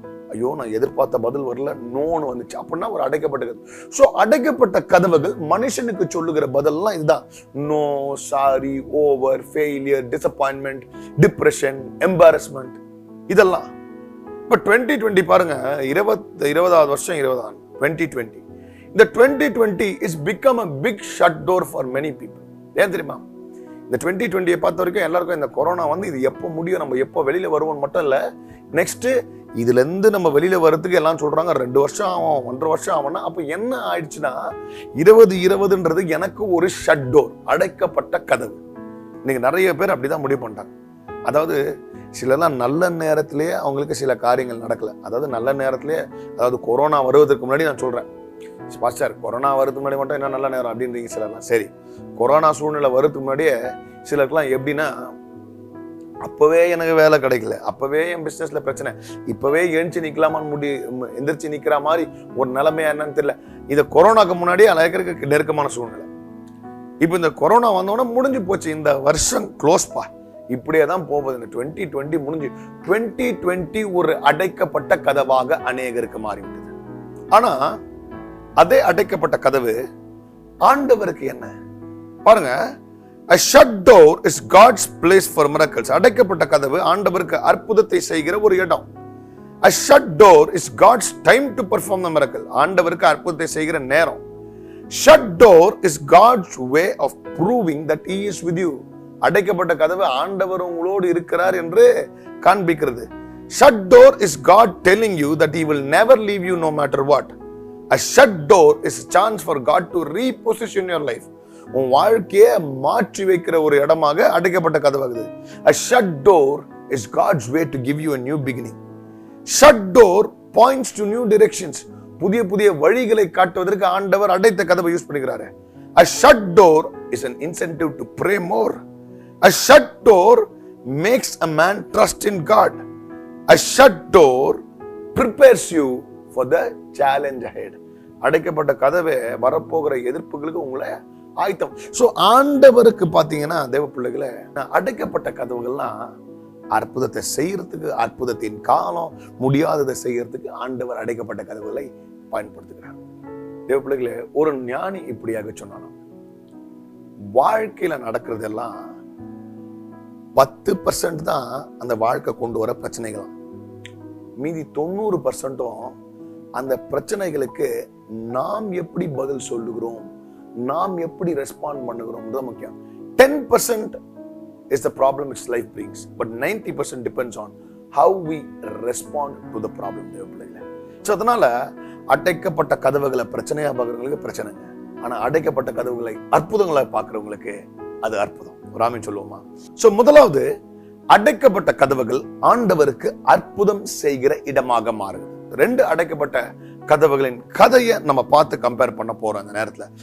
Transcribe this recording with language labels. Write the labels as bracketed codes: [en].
[ta] ஐயோ, நான் எதிர்பார்த்த பதில் வரல, நோன்னு வந்துச்சு அப்படின்னா ஒரு அடைக்கப்பட்ட கதவு. சோ அடைக்கப்பட்ட கதவுகள் மனுஷனுக்கு சொல்லுகிற பதில்லாம் இதுதான். [en] no, sorry, over, failure, disappointment, depression, embarrassment, [ta] இதெல்லாம். இப்ப 2020 பாருங்க, 20வது வருஷம் 2020. இந்த [en] 2020 is become a big shut door for many people. [ta] ஏன் தெரியுமா? இந்த 2020 பார்த்த வரைக்கும் எல்லாருக்கும் இந்த கொரோனா வந்து இது எப்போ முடியும், நம்ம எப்போ வெளியில வருவோம் மட்டும் இல்ல, நெக்ஸ்ட் இதுல இருந்து நம்ம வெளியில வர்றதுக்கு எல்லாம் சொல்றாங்க 2 வருஷம் ஆகும், 1.5 வருஷம் ஆகும்னா, அப்ப என்ன ஆயிடுச்சுன்னா 2020ன்றது எனக்கு ஒரு ஷட் டோர், அடைக்கப்பட்ட கதவு. இன்னைக்கு நிறைய பேர் அப்படிதான் முடிவு பண்ணிட்டாங்க. அதாவது சிலலாம் நல்ல நேரத்திலேயே அவங்களுக்கு சில காரியங்கள் நடக்கல. அதாவது நல்ல நேரத்திலேயே, அதாவது கொரோனா வருவதற்கு முன்னாடி நான் சொல்றேன், பாஸ்டர் கொரோனா வரதுக்கு முன்னாடி மட்டும் என்ன நல்ல நேரம் அப்படின்றீங்க சிலர்லாம். சரி, கொரோனா சூழ்நிலை வரதுக்கு முன்னாடியே சிலருக்குலாம் எப்படின்னா, அப்பவே எனக்கு வேலை கிடைக்கல, அப்பவே என் பிசினஸ்ல பிரச்சனை, இப்பவே எழுந்து நிக்கலாமான்னு எந்திரிச்சு நிக்கிற மாதிரி ஒரு நிலைமையா என்னன்னு தெரியல. இதை கொரோனாக்கு முன்னாடியே அழைக்கிறதுக்கு நெருக்கமான சூழ்நிலை. இப்ப இந்த கொரோனா வந்தோன்னா முடிஞ்சு போச்சு, இந்த வருஷம் க்ளோஸ்பா, இப்படியே தான் போகுது. இந்த 2020 முடிஞ்சு 2020 ஒரு அடைக்கப்பட்ட கதவாக அநேகருக்கு மாறிவிட்டது. ஆனா அதே அடைக்கப்பட்ட கதவு ஆண்டவருக்கு என்ன பாருங்க. [en] A shut door is God's place for miracles. [ta] அடைக்கப்பட்ட கதவு ஆண்டவருக்கு அற்புதத்தை செய்கிற ஒரு இடம். [en] A shut door is God's time to perform the miracle. [ta] ஆண்டவருக்கு அற்புதத்தை செய்கிற நேரம். [en] Shut door is God's way of proving that he is with you. [ta] அடைக்கப்பட்ட கதவு ஆண்டவர் உங்களோடு இருக்கிறார் என்று காண்பிக்கிறது. [en] Shut door is God telling you that he will never leave you no matter what. A shut door is a chance for God to reposition your life. [ta] உன் வாழ்க்கையை மாற்றி வைக்கிற ஒரு இடமாக அடைக்கப்பட்ட கதவாகுது. [en] A shut door is God's way to give you a new beginning. Shut door points to new directions. [ta] புதிய புதிய வழிகளை காட்டுவதற்கு ஆண்டவர் அடைத்த கதவை use பண்ணுகிறாரு. [en] A shut door is an incentive to pray more. A shut door makes a man trust in God. A shut door prepares you for the challenge ahead. [ta] அடைக்கப்பட்ட கதவை வரப்போகிற எதிர்ப்புகளுக்கு உங்களை ஆயத்தம். சோ ஆண்டவருக்கு பாத்தீங்கன்னா தேவ பிள்ளைகளை, அடைக்கப்பட்ட கதவுகள்லாம் அற்புதத்தை செய்யறதுக்கு, அற்புதத்தின் காலம், முடியாததை செய்யறதுக்கு ஆண்டவர் அடைக்கப்பட்ட கதவுகளை பயன்படுத்துகிறார். தேவ பிள்ளைகளே, ஒரு ஞானி இப்படியாக சொன்னாலும், வாழ்க்கையில நடக்கிறதெல்லாம் 10% தான் அந்த வாழ்க்கை கொண்டு வர பிரச்சனைகளாம். மீதி 90% அந்த பிரச்சனைகளுக்கு நாம் எப்படி பதில் சொல்லுகிறோம், நாம் எப்படி ரெஸ்பாண்ட் பண்ணுகிறோம் தான் முக்கியம். [en] 10% is the problem which life brings, but 90% depends on how we respond to the problem. [ta] So அதனால அடைக்கப்பட்ட கதவுகளை பிரச்சனையா பார்க்குறவங்களுக்கு பிரச்சனைங்க, ஆனா அடைக்கப்பட்ட கதவுகளை அற்புதங்களை பார்க்குறவங்களுக்கு அது அற்புதம். ராமன் சொல்லுவோமா? சோ முதலாவது, அடைக்கப்பட்ட கதவுகள் ஆண்டவருக்கு அற்புதம் செய்கிற இடமாக மாறுது. 2 அடைக்கப்பட்ட கதவுகளின் கதையை நம்ம பார்த்து கம்பேர் பண்ண போறோம் அந்த நேரத்துல.